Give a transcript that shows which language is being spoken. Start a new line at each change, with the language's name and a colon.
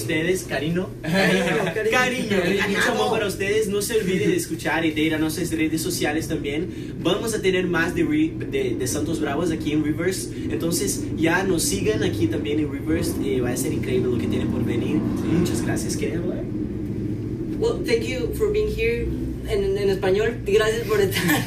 Spanish: ustedes, cariño, Cariño. mucho amor para ustedes. No se olviden de escuchar y de ir a nuestras redes sociales también. Vamos a tener más de Santos Bravos aquí en Rivers, entonces ya nos sigan aquí también en Rivers y va a ser increíble lo que tienen por venir. Muchas gracias. ¿Quieren hablar?
English: Well, thank you for being here.
Spanish: En español, gracias por estar.